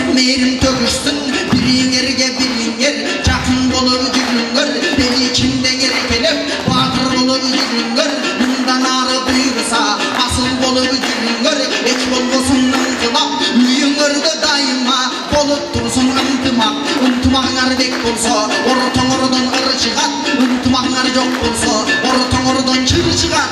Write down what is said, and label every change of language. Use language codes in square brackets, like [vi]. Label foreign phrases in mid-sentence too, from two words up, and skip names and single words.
[ky] мээрим төгүшсүн, бириңерге бириңер жакын болуп жүрүңөр, эл ичинде эркелеп баатыр болуп жүрүңөр, мындан ары буйруса асыл болуп жүрүңөр, эч болбосун ыңкылап үйүңөрдө дайыма болуп турсун ынтымак. Ынтымагыңар бек болсо ортоңордон ыр чыгат, ынтымагыңар жок болсо ортоңордон чыр чыгат.